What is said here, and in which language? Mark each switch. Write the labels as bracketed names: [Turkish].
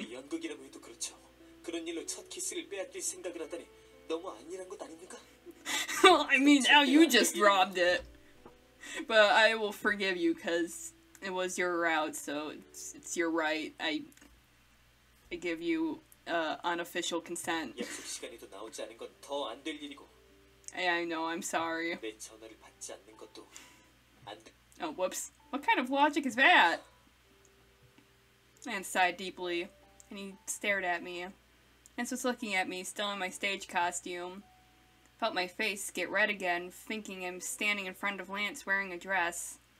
[Korean] 아무리 연극이라고 해도 그렇죠. 그런 일로 첫 키스를 빼앗길 생각을 하다니 너무 안일한 것 아닙니까? [English] Well, I mean, now you just robbed it. But I will forgive you because it was your route, so it's your right. I give you unofficial consent. [Korean] 약속 시간에도 나오지 않은 건 더 안 될 일이고. [English] I know, I'm sorry. [Korean] 내 전화를 받지 않는 것도 안 돼. [English] Oh, whoops. What kind of logic is that? Lance sighed deeply, and he stared at me. Lance was looking at me, still in my stage costume. Felt my face get red again, thinking I'm standing in front of Lance wearing a dress.